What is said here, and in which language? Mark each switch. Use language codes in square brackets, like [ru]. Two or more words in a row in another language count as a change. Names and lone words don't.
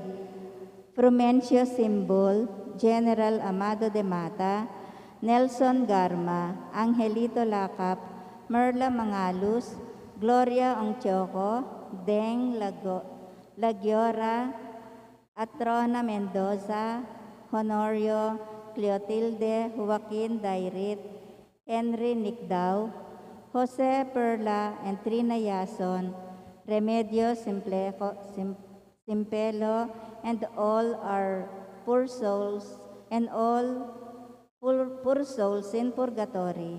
[en] Frumencio Simbol, General Amado de Mata, Nelson Garma, Angelito Lacap, Merla Mangalus, Gloria Ongchoco, Deng Lagiora, Atrona Mendoza, Honorio, Cleotilde Joaquin Dairit, Henry Nicdao, Jose Perla and Trina Yason, Remedio Simpelo, and all our poor souls, and all poor souls in purgatory.